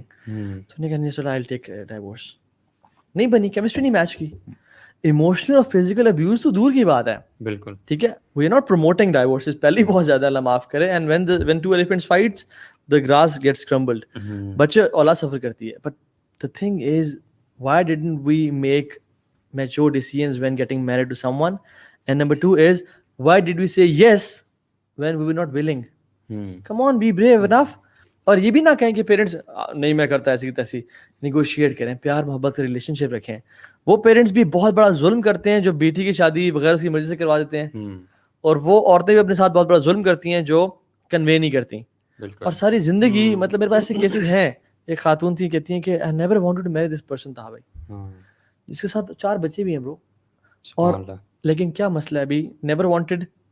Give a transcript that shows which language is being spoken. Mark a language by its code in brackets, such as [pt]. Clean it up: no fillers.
[ur] تو انہوں نے کہا رسول اللہ [en] I will take divorce. [ur] نہیں بنی, کیمسٹری نہیں میچ کی. ایموشنل اور فزیکل ابیوز تو دور کی بات ہے, بالکل ٹھیک ہے, [en] we are not promoting divorces, [ur] پہلے بہت زیادہ اللہ معاف کرے. [en] And when two elephants fights the grass gets crumbled. [ur] بچے اولاد سفر کرتی ہے. [en] But the thing is, why didn't we make mature decisions when getting married to someone? And number two is, why did we say yes when we were not willing? Come on, be brave enough. [ur] اور یہ بھی نہ کہیں کہ parents نہیں میں کرتا ایسی تیسی, نیگوشیٹ کریں, پیار محبت کا ریلیشن شپ رکھیں. وہ پیرنٹس بھی بہت بڑا ظلم کرتے ہیں جو بیٹی کی شادی بغیر اس کی مرضی سے کروا دیتے ہیں, اور وہ عورتیں بھی اپنے ساتھ بہت بڑا ظلم کرتی ہیں جو کنوے نہیں کرتی. اور ساری زندگی, مطلب میرے پاس ایسے کیسز ہیں. ایک خاتون تھی کہتی ہیں کہ [en] I never wanted to marry this person [ur] تھا بھائی, جس کے ساتھ 4 بچے بھی ہیں برو, اور لیکن کیا مسئلہ ہے ابھی, [en] never wanted